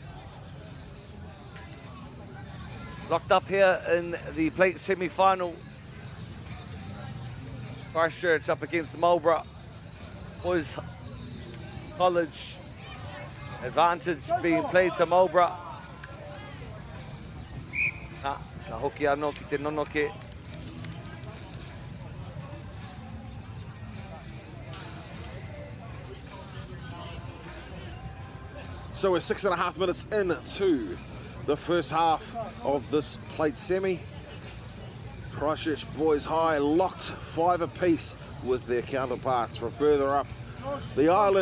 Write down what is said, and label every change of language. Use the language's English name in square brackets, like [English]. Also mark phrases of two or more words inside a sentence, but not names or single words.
[English] Locked up here in the plate semi-final. Christchurch up against Marlborough. Boys College advantage being played to Marlborough. [Māori] Ka hoki anō ki te nonoke. [English] So we're 6.5 minutes into the first half of this plate semi. Christchurch boys high, locked 5 apiece with their counterparts from further up the island.